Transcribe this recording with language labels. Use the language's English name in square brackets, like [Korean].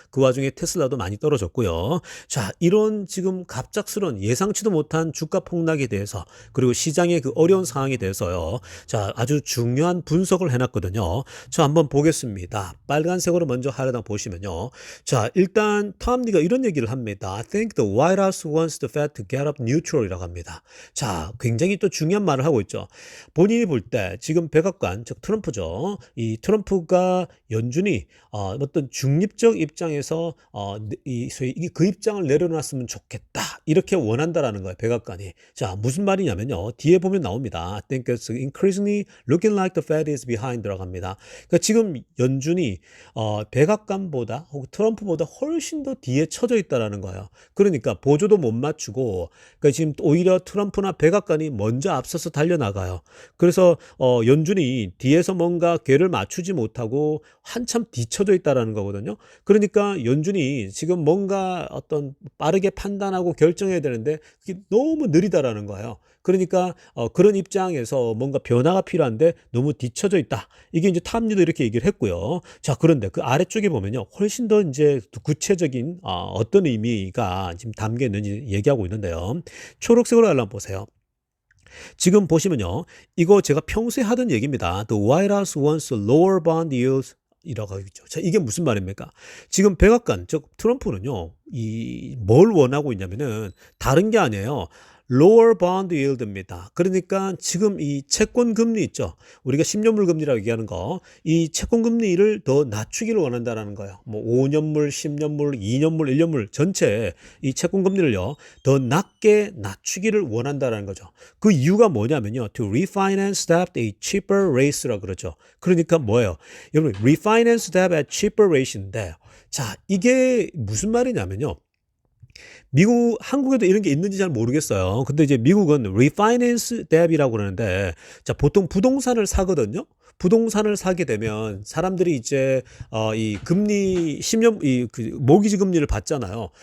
[Korean] 그 와중에 테슬라도 많이 떨어졌고요. 자, 이런 지금 갑작스러운 예상치도 못한 주가 폭락에 대해서 그리고 시장의 그 어려운 상황에 대해서요. 자, 아주 중요한 분석을 해놨거든요. 자, 한번 보겠습니다. 빨간색으로 먼저 하려다 보시면요. 자, 일단 탐리가 이런 얘기를 합니다. [English] I think the White House wants the Fed to get up neutral [Korean] 이라고 합니다. 자, 굉장히 또 중요한 말을 하고 있죠. 본인이 볼 때 지금 백악관, 즉 트럼프죠. 이 트럼프가 연준이 어떤 중립적 입장에서 소위 그 입장을 내려놨으면 좋겠다. 이렇게 원한다라는 거예요. 백악관이. 자, 무슨 말이냐면요. 뒤에 보면 나옵니다. [English] I think it's increasingly looking like the Fed is behind [Korean] 라고 합니다. 그러니까 지금 연준이 백악관보다 혹은 트럼프보다 훨씬 더 뒤에 처져 있다라는 거예요. 그러니까 보조도 못 맞추고 그러니까 지금 오히려 트럼프나 백악관이 먼저 앞서서 달려나가요. 그래서 연준이 뒤에서 뭔가 궤를 맞추지 못하고 한참 뒤쳐져 있다라는 거거든요. 그러니까 연준이 지금 뭔가 어떤 빠르게 판단하고 결정해야 되는데 그게 너무 느리다라는 거예요. 그러니까 그런 입장에서 뭔가 변화가 필요한데 너무 뒤쳐져 있다. 이게 이제 탐리도 이렇게 얘기를 했고요. 자, 그런데 그 아래쪽에 보면요. 훨씬 더 이제 구체적인 어떤 의미가 지금 담겨 있는지 얘기하고 있는데요. 초록색으로 한번 보세요. 지금 보시면요. 이거 제가 평소에 하던 얘기입니다. [English] The White House wants to lower bond yields [Korean] 이라고 있죠. 자, 이게 무슨 말입니까? 지금 백악관, 즉 트럼프는요. 뭘 원하고 있냐면은 다른 게 아니에요. [English] lower bond yield [Korean] 입니다. 그러니까 지금 이 채권 금리 있죠. 우리가 10년물 금리라고 얘기하는 거, 이 채권 금리를 더 낮추기를 원한다라는 거예요. 뭐 5년물, 10년물, 2년물, 1년물 전체 이 채권 금리를요. 더 낮게 낮추기를 원한다라는 거죠. 그 이유가 뭐냐면요. [English] to refinance debt at a cheaper rate [Korean] 라고 그러죠. 그러니까 뭐예요? 여러분, [English] refinance debt at cheaper rate [Korean] 인데 자, 이게 무슨 말이냐면요. 한국에도 이런 게 있는지 잘 모르겠어요. 근데 이제 미국은 refinance debt이라고 그러는데, 자, 보통 부동산을 사거든요. 부동산을 사게 되면 사람들이 이제 이 금리 10년 그 모기지 금리를 받잖아요.